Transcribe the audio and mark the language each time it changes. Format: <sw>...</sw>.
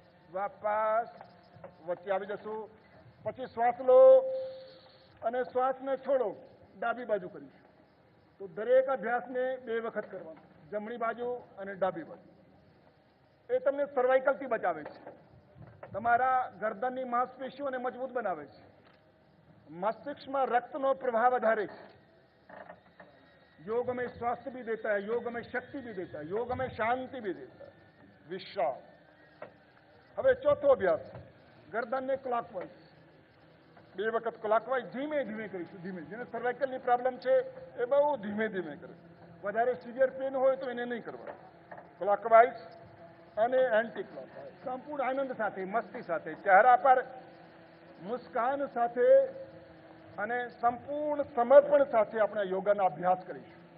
<gu>વાપસ વચ્ચે આવી જશું। પછી શ્વાસ લો અને શ્વાસને છોડો। ડાબી બાજુ કરીશું. તો દરેક અભ્યાસને 2 વખત કરવાનો, જમણી બાજુ અને ડાબી બાજુ. એ તમને સર્વાઇકલથી બચાવે છે, તમારા ગરદનની માંસપેશીઓને મજબૂત બનાવે છે, મસ્તિષ્કમાં રક્તનો પ્રવાહ વધારે છે.</gu> <hi>योग हमें स्वास्थ्य भी देता है, योग हमें शक्ति भी देता है, योग हमें शांति भी देता है. विश्राम.</hi> <gu>હવે ચોથો અભ્યાસ, ગરદનને ક્લોકવાઇઝ 2 વખત ક્લોકવાઇઝ ધીમે ધીમે કરીશું. ધીમે, જેને સર્વાઇકલની પ્રોબ્લેમ છે એ બહુ ધીમે ધીમે કરે. વધારે સિવિયર પેન હોય તો એને નહીં કરવાનું. ક્લોકવાઇઝ અને એન્ટી ક્લોકવાઇઝ, સંપૂર્ણ આનંદ સાથે, મસ્તી સાથે, ચહેરા પર મુસ્કાન સાથે અને સંપૂર્ણ સમર્પણ સાથે આપણે યોગાનો અભ્યાસ કરીશું.</gu>